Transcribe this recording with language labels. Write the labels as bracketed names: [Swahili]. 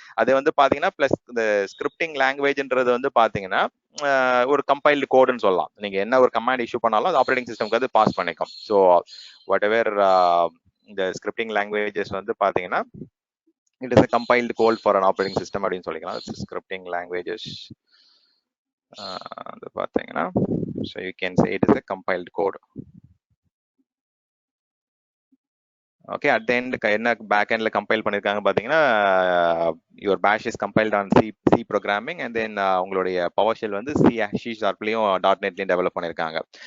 [Tamil] அது வந்து பாத்தீங்கன்னா பிளஸ் இந்த ஸ்கிரிப்டிங் லாங்குவேஜ்ன்றது வந்து பாத்தீங்கன்னா ஒரு கம்பைல்டு கோடுன்னு சொல்லலாம். நீங்க என்ன ஒரு கமாண்ட் இஷ்யூ பண்ணாலும் அது ஆப்ரேட்டிங் சிஸ்டம்க்கு அது பாஸ் பண்ணிக்கும். ஸோ வாட் எவர் இந்த ஸ்கிரிப்டிங் லாங்குவேஜஸ் வந்து பாத்தீங்கன்னா [English] it is a compiled code for an operating system [Tamil] அப்படின்னு சொல்லிக்கலாம். [English] scripting languages [Tamil] அது பாத்தீங்கன்னா [English] so you can say it is a compiled code. [Tamil] Okay, at the end என்ன பேக் எண்ட்ல கம்பைல் பண்ணிருக்காங்க பாத்தீங்கன்னா [English] your bash is compiled on C programming [Tamil] and then உங்களுடைய பவர் ஷெல் வந்து சி ஷார்ப்லயும் .NETலயும் டெவலப் பண்ணிருக்காங்க.